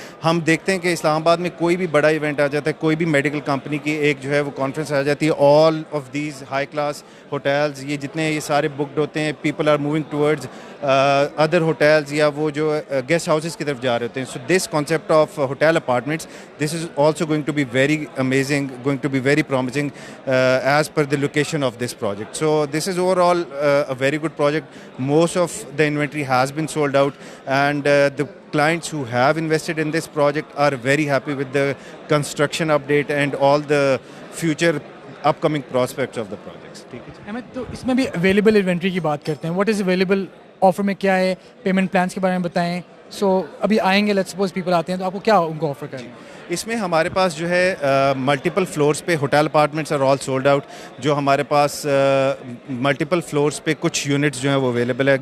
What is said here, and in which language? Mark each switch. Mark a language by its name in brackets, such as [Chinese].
[Urdu] ہم دیکھتے ہیں کہ اسلام آباد میں کوئی بھی بڑا ایونٹ آ جاتا ہے, کوئی بھی میڈیکل کمپنی کی ایک جو ہے وہ کانفرنس آ جاتی ہے, [English] all of these high class hotels [Urdu] یہ جتنے یہ سارے بکڈ ہوتے ہیں, [English] people are moving towards other hotels [Urdu] یا وہ جو گیسٹ ہاؤسز کی طرف جا رہے ہوتے ہیں. [English] So this concept of hotel apartments this is also going to be very amazing, going to be very promising as per the location of this project. So this is overall a very good project. Most of the inventory has been sold out, and the clients who have invested in this project are very happy with the construction update and all the future upcoming prospects of the projects. [Urdu] ٹھیک ہے احمد, تو اس میں بھی available inventory کی بات کرتے ہیں. [English] what is available [Urdu] offer میں کیا ہے, پیمنٹ پلانس کے بارے میں بتائیں. سو ابھی آئیں گے, [English] let's suppose people [Urdu] آتے ہیں تو آپ کو کیا ان کو آفر کریں؟ اس میں ہمارے پاس جو ہے ملٹیپل فلورس پہ hotel apartments [English] Are all sold out. [Urdu] جو ہمارے پاس ملٹیپل فلورس پہ کچھ یونٹس جو ہیں وہ اویلیبل ہے.